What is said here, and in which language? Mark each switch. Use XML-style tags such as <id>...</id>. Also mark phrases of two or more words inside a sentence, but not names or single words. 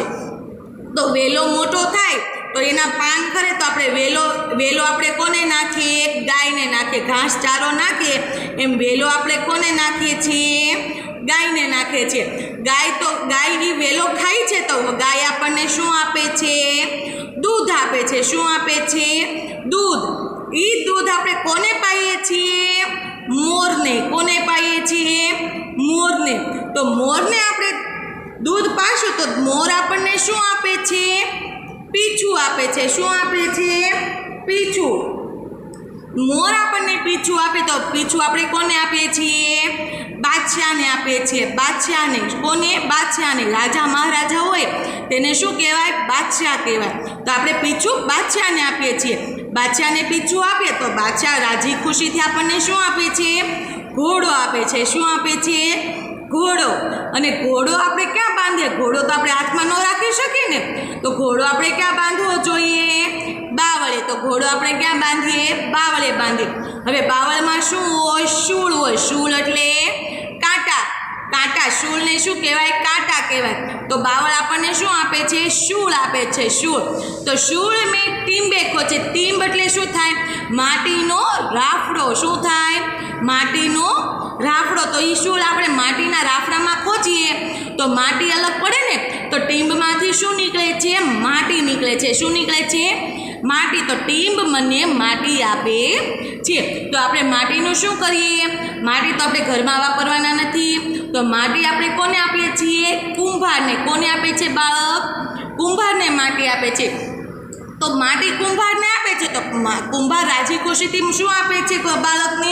<gu>તો વેલો મોટો થાય તો એના પાન કરે તો આપણે વેલો આપણે કોને નાખીએ? ગાયને નાખીએ। ઘાસ ચારો નાખીએ એમ વેલો આપણે કોને નાખીએ છીએ? ગાયને નાખે છે। ગાય એ વેલો ખાય છે તો ગાય આપણને શું આપે છે? દૂધ આપે છે। શું આપે છે? દૂધ। ઈ દૂધ આપણે કોને પાઈએ છીએ? મોરને। કોને પાઈએ છીએ? મોરને। તો મોરને આપણે દૂધ પાશું તો મોર આપણને શું આપે છે? પીછૂ આપે છે। શું આપે છે? પીછૂ। મોર આપણને પીછૂ આપે તો પીછૂ આપણે કોને આપીએ છીએ? બાદશાહને આપીએ છીએ। બાદશાહને। કોને? બાદશાહને। રાજા મહારાજા હોય તેને શું કહેવાય? બાદશાહ કહેવાય। તો આપણે પીછૂ બાદશાહને આપીએ છીએ। બાદશાહને પીછૂ આપીએ તો બાદશાહ રાજી ખુશીથી આપણને શું આપે છે? ઘોડો આપે છે। શું આપે છે? घोड़ो। અને ઘોડો આપણે ક્યાં બાંધીએ? ઘોડો તો આપણે હાથમાં ન રાખી શકીએ ને, તો ઘોડો આપણે ક્યાં બાંધવો જોઈએ? બાવળે। તો ઘોડો આપણે ક્યાં બાંધીએ? બાવળે બાંધીએ। હવે બાવળમાં શું હોય? શૂળ હોય। શૂળ એટલે કાંટા। કાંટા। શૂળને શું કહેવાય? કાંટા કહેવાય। તો બાવળ આપણને શું આપે છે? શૂળ આપે છે। શૂળ। તો શૂળ મેં ટીંબે ખોચે। ટીંબ એટલે શું થાય? માટીનો રાફડો। શું થાય? માટીનો રાફડો। તો ઈ શૂળ આપણે માટીના રાફડામાં ખોચીએ તો માટી અલગ પડે ને, તો ટીંબમાંથી શું નિકળે છે? માટી નિકળે છે। શું નિકળે છે? માટી। તો ટીંબ મને માટી આપે છે। તો આપણે માટીનું શું કરીએ? માટી તો આપણે ઘરમાં વાપરવાના નથી, તો માટી આપણે કોને આપીએ છીએ? કુંભારને। કોને આપે છે બાળક? કુંભારને માટી આપે છે। તો માટી કુંભારને આપે છે તો કુંભાર રાજી ખુશીથી શું આપે છે બાળકને?</gu>